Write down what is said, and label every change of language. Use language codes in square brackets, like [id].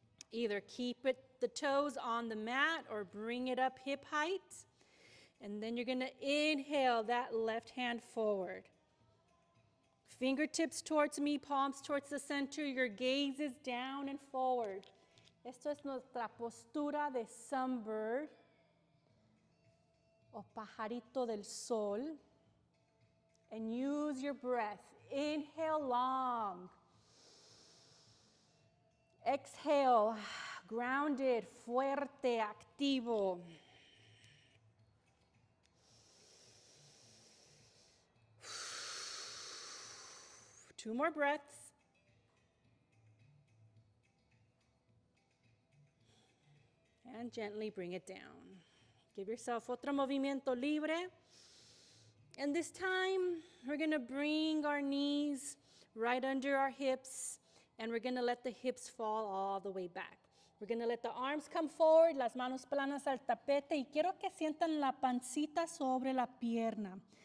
[en] Either keep the toes on the mat or bring it up hip height. And then you're going to inhale that left hand forward. Fingertips towards me, palms towards the center. Your gaze is down and forward. [es] Esto es nuestra postura de sunbird o pajarito del sol. [en] And use your breath. Inhale long. Exhale, grounded, [es] fuerte, activo. [en] Two more breaths. And gently bring it down. Give yourself [es] otro movimiento libre. [en] And this time, we're going to bring our knees right under our hips, and we're going to let the hips fall all the way back. We're going to let the arms come forward, [es] las manos planas al tapete, y quiero que sientan la pancita sobre la pierna.